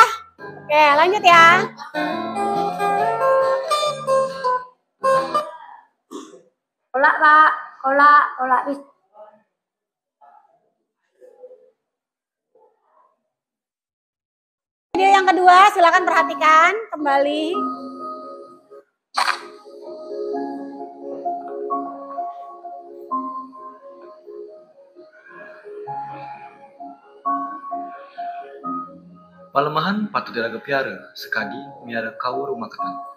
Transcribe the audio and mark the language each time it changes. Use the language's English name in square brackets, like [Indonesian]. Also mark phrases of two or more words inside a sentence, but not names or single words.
[Indonesian] Oke, lanjut ya. Kolak Pak, kolak. Video yang kedua, silakan perhatikan kembali. [Balinese] Palemahan patut diraga piara, sekadi miara kau rumah ketan.